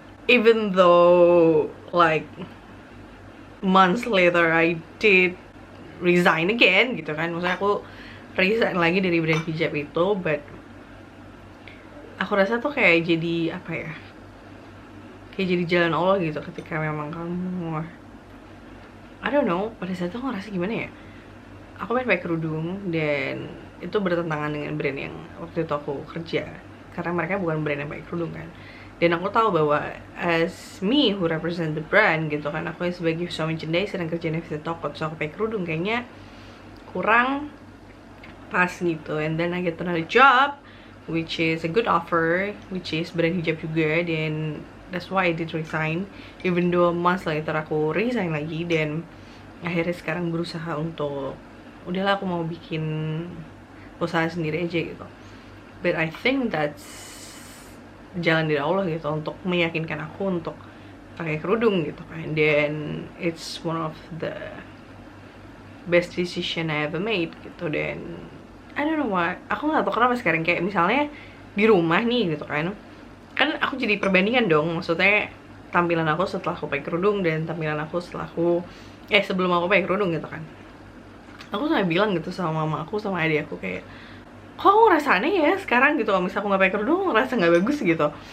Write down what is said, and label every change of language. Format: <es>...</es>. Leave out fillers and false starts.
<en>Even though like months later I did resign again</en> <id>gitu kan, maksudnya aku resign lagi dari brand hijab itu,</id> <en>but</en> <id>aku rasa tuh kayak jadi apa ya, kayak jadi jalan Allah gitu, ketika memang kamu</id> <en>I don't know,</en> <id>pada saat itu aku ngerasa gimana ya, aku main pakai kerudung dan itu bertentangan dengan brand yang waktu itu aku kerja, karena mereka bukan brand yang pakai kerudung kan. Dan aku tahu bahwa</id> <en>as me who represent the brand</en> <id>gitu kan, aku sebagai visual merchandiser yang kerja di toko,</id> <en>so</en> <id>aku pakai kerudung kayaknya kurang pas gitu.</id> <en>And then I get another job which is a good offer, which is brand hijab</en> <id>juga, dan</id> <en>that's why I did resign. Even though months later</en> <id>aku resign lagi, dan akhirnya sekarang berusaha untuk udahlah aku mau bikin usaha sendiri aja gitu.</id> <en>But I think that's</en> <id>jalan dari Allah gitu, untuk meyakinkan aku untuk pakai kerudung gitu kan. Dan</id> <en>it's one of the best decision I ever made</en> <id>gitu. Dan</id> <en>I don't know why,</en> <id>aku nggak tahu kenapa sekarang kayak misalnya di rumah nih gitu kan aku jadi perbandingan dong, maksudnya tampilan aku setelah aku pakai kerudung dan tampilan aku setelah aku sebelum aku pakai kerudung gitu kan. Aku sampai bilang gitu sama mama aku sama adik aku kayak, kok aku ngerasa aneh ya sekarang gitu, kalau misalnya aku nggak pakai kerudung ngerasa nggak bagus gitu.</id>